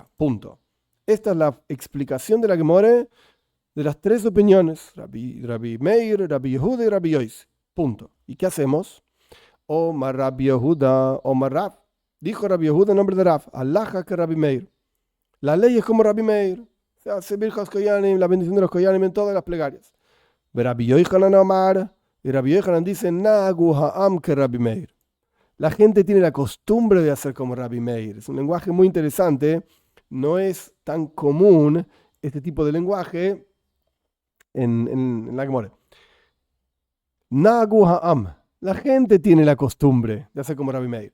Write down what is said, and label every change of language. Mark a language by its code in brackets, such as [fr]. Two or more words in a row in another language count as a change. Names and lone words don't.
[es] Punto. Esta es la explicación de la Gemara de las 3 opiniones, Rabbi Meir, Rabbi Yehuda y Rabbi Yosi. Punto. ¿Y qué hacemos? [he] אמר רבי יהודה, אמר רב. [es] Dijo Rabbi Yehuda en nombre de Rab, Alaja que Rabbi Meir. La ley es como Rabbi Meir. Se hace [he] ברכת כהנים, [es] la bendición de los Koyanim en todas las plegarias. Rabbi Yochanan Omar, y Rabbi Yochanan dice, [he] נהגו העם [es] que Rabbi Meir. La gente tiene la costumbre de hacer como Rabbi Meir. Es un lenguaje muy interesante. No es tan común este tipo de lenguaje en la Gemara. [he] נהגו העם. [es] La gente tiene la costumbre de hacer como Rabbi Meir.